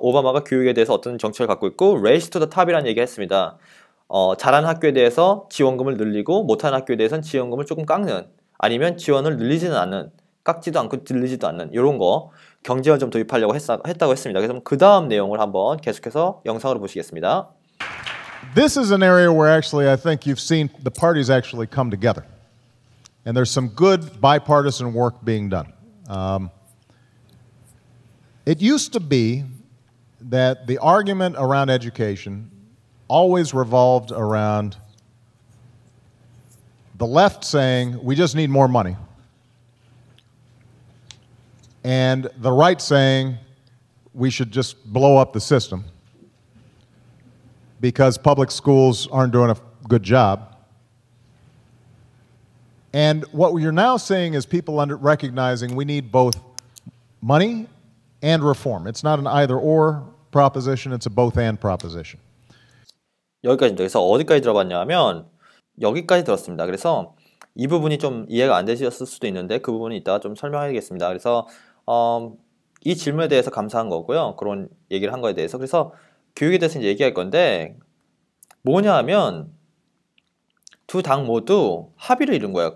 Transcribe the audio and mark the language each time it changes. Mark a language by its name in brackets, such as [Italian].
[Korean] 오바마가 교육에 대해서 어떤 정책을 갖고 있고 Race to the Top이라는 얘기 했습니다. 잘하는 학교에 대해서 지원금을 늘리고 못하는 학교에 대해서는 지원금을 조금 깎는 아니면 지원을 늘리지는 않는 깎지도 않고 늘리지도 않는 이런 거 경제를 좀 도입하려고 했다고 했습니다. 그래서 그 다음 내용을 한번 계속해서 영상으로 보시겠습니다. [English] This is an area where actually I think you've seen the parties actually come together. And there's some good bipartisan work being done. It used to be that the argument around education always revolved around the left saying, we just need more money, and the right saying, we should just blow up the system because public schools aren't doing a good job. And what you're now seeing is people recognizing we need both money and reform. It's not an either-or proposition, it's a both-and proposition. [Korean] 여기까지입니다. 그래서 어디까지 들어봤냐면 여기까지 들었습니다. 그래서 이 부분이 좀 이해가 안 되셨을 수도 있는데 그 부분은 이따가 좀 설명하겠습니다. 그래서 이 질문에 대해서 감사한 거고요. 그런 얘기를 한 거에 대해서. 그래서 교육에 대해서 이제 얘기할 건데 뭐냐 하면 두 당 모두 합의를 이룬 거예요.